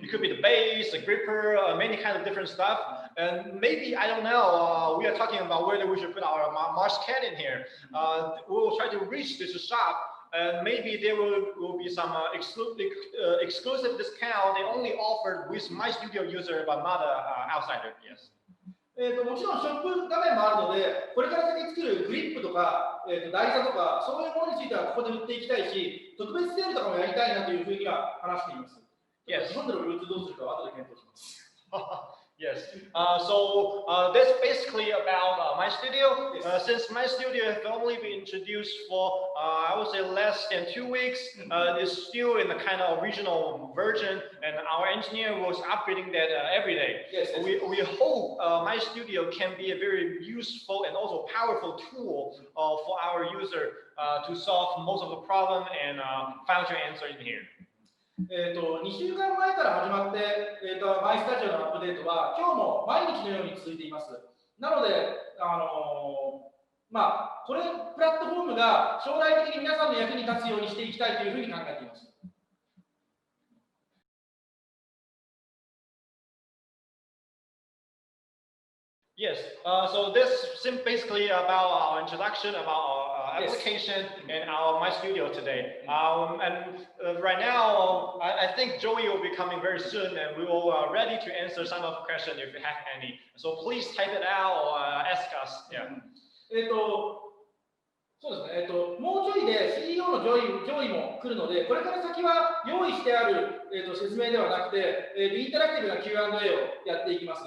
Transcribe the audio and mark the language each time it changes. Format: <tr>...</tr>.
<en>It could be the base, the gripper, many kind of different stuff. And maybe, I don't know, we are talking about whether we should put our Mars cat in here. We will try to reach this shop. And maybe there will be some exclusive discount they only offered with my studio user but not outsider. Yes.</en> <ja>もちろんショップ画面もあるので、これから先作るグリップとか、台座とか、そういうものについてはここで売っていきたいし、特別セールとかもやりたいなというふうには話しています。日本でのルーツどうするかは後で検討します。</ja> <en>Yes. So that's basically about my studio. Since my studio has only been introduced for, I would say, less than 2 weeks, it's still in the kind of original version, and our engineer was upgrading that every day. Yes. We hope my studio can be a very useful and also powerful tool for our user to solve most of the problem and find your answer in here.</en> <ja>2週間前から始まって、マイスタジオのアップデートは今日も毎日のように続いています。なので、これプラットフォームが将来的に皆さんの役に立つようにしていきたいというふうに考えています。</ja> <en>Yes, so this is basically about our introduction, about our application and our My Studio today. And right now, I think Joey will be coming very soon, and we will ready to answer some of the questions if you have any. So please type it out or ask us. Yeah.</en> <ja>そうですね。もうちょいで CEO の上位も来るので、これから先は用意してある、説明ではなくて、インタラクティブな Q&A をやっていきます。</ja>